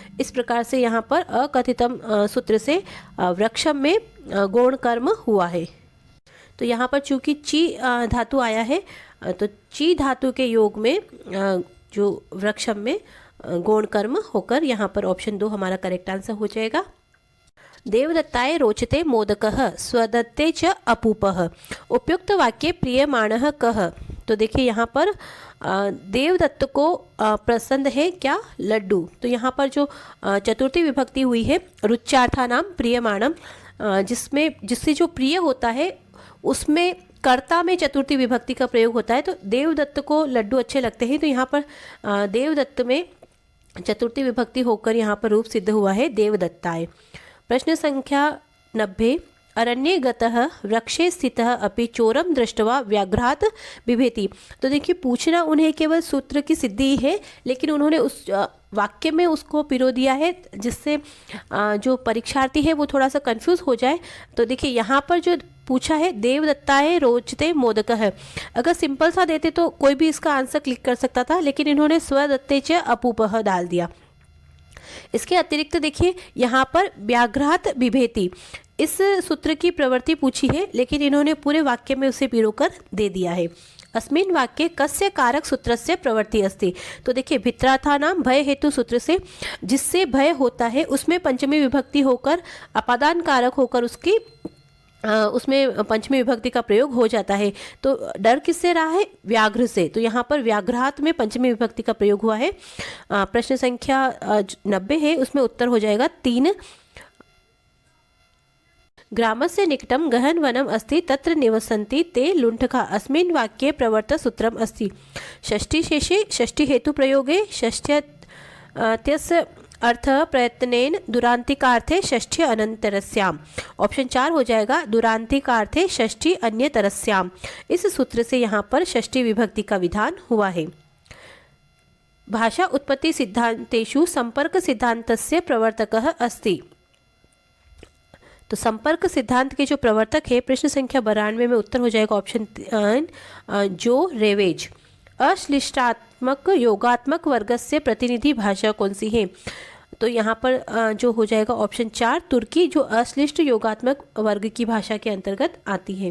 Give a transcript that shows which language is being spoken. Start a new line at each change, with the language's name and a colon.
Hindi: इस प्रकार से यहाँ पर अकथितम सूत्र से वृक्षम में गौण कर्म हुआ है। तो यहाँ पर चूंकि ची धातु आया है तो ची धातु के योग में जो वृक्षम में गौण कर्म होकर यहाँ पर ऑप्शन 2 हमारा करेक्ट आंसर हो जाएगा।
Sanskrit: देवदत्ताय रोचते मोदकः स्वदत्ते च अपूपः उपयुक्त वाक्ये प्रियमाणः कः।
Hindi: तो देखिए यहाँ पर देवदत्त को पसंद है क्या? लड्डू। तो यहाँ पर जो चतुर्थी विभक्ति हुई है
Sanskrit: रुच्यार्थानाम प्रियमाणम,
Hindi: जिससे जो प्रिय होता है उसमें कर्ता में चतुर्थी विभक्ति का प्रयोग होता है। तो देवदत्त को लड्डू अच्छे लगते हैं, तो यहाँ पर देवदत्त में चतुर्थी विभक्ति होकर यहाँ पर रूप सिद्ध हुआ है देवदत्ताय।
Sanskrit: प्रश्न संख्या 90, अरण्ये गतः वृक्षे स्थितः अपि चोरम दृष्ट्वा व्याघ्रात् बिभेति।
Hindi: तो देखिए पूछना उन्हें केवल सूत्र की सिद्धि है, लेकिन उन्होंने उस वाक्य में उसको पिरो दिया है जिससे जो परीक्षार्थी है वो थोड़ा सा कंफ्यूज हो जाए। तो देखिए यहाँ पर जो पूछा है
Sanskrit: देवदत्ताय रोचते मोदक
Hindi: है, अगर सिंपल सा देते तो कोई भी इसका आंसर क्लिक कर सकता था, लेकिन इन्होंने
Sanskrit: स्वदत्ते च अपूपः
Hindi: डाल दिया। इसके अतिरिक्त देखिए यहाँ पर व्याघ्रात् बिभेति इस सूत्र की प्रवृत्ति पूछी है, लेकिन इन्होंने पूरे वाक्य में उसे पिरोकर दे दिया है।
Sanskrit: अस्मिन् वाक्ये कस्य कारक सूत्रस्य प्रवृत्ति अस्ति।
Hindi: तो देखिए
Sanskrit: भित्रार्थानाम भय हेतु
Hindi: सूत्र से जिससे भय होता है उसमें पंचमी विभक्ति होकर अपादान कारक होकर उसमें पंचमी विभक्ति का प्रयोग हो जाता है। तो डर किससे रहा है? व्याघ्र से। तो यहाँ पर व्याघ्रात में पंचमी विभक्ति का प्रयोग हुआ है। प्रश्न संख्या 90 है, उसमें उत्तर हो जाएगा 3।
Sanskrit: ग्रामस्य निकटं गहन वनम अस्ति तत्र निवसन्ति ते लुण्ठका अस्मिन् वाक्ये प्रवर्त सूत्रम अस्ति। षष्ठी शेषे षष्ठी हेतु प्रयोगे षष्ठ्यस्य अर्थ प्रयत्नेन दुरांतिकार्थे षष्ठी अनंतरस्याम।
Hindi: ऑप्शन 4 हो जाएगा
Sanskrit: दुरांतिकार्थे षष्ठी अन्यतरस्याम।
Hindi: इस सूत्र से यहाँ पर षष्ठी विभक्ति का विधान हुआ है।
Sanskrit: भाषा उत्पत्ति सिद्धांतेषु संपर्क सिद्धांतस्य प्रवर्तकः अस्ति।
Hindi: तो संपर्क सिद्धांत के जो प्रवर्तक है प्रश्न संख्या 92 में उत्तर हो जाएगा ऑप्शन 3 जो रेवेज। अश्लिष्टात्मक योगात्मक वर्गस्य प्रतिनिधि भाषा कौन सी है? तो यहाँ पर जो हो जाएगा ऑप्शन 4 तुर्की, जो अश्लिष्ट योगात्मक वर्ग की भाषा के अंतर्गत आती है।